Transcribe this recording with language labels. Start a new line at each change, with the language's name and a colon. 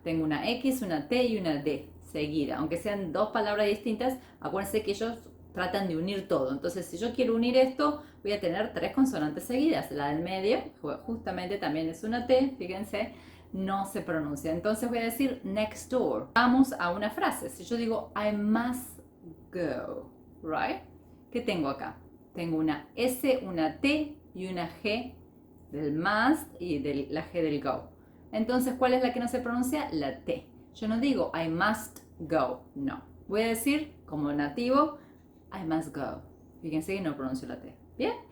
Spanish: Tengo una X, una T y una D seguida. Aunque sean dos palabras distintas, acuérdense que ellos tratan de unir todo. Entonces, si yo quiero unir esto, voy a tener tres consonantes seguidas. La del medio, justamente también es una T, fíjense, no se pronuncia. Entonces voy a decir
English: next door.
Spanish: Vamos a una frase. Si yo digo
English: I must go, right?
Spanish: ¿Qué tengo acá? Tengo una S, una T y una G del must y la G del go. Entonces, ¿cuál es la que no se pronuncia? La T. Yo no digo
English: I must go,
Spanish: no. Voy a decir, como nativo,
English: I must go.
Spanish: Fíjense que no pronuncio la T. ¿Bien?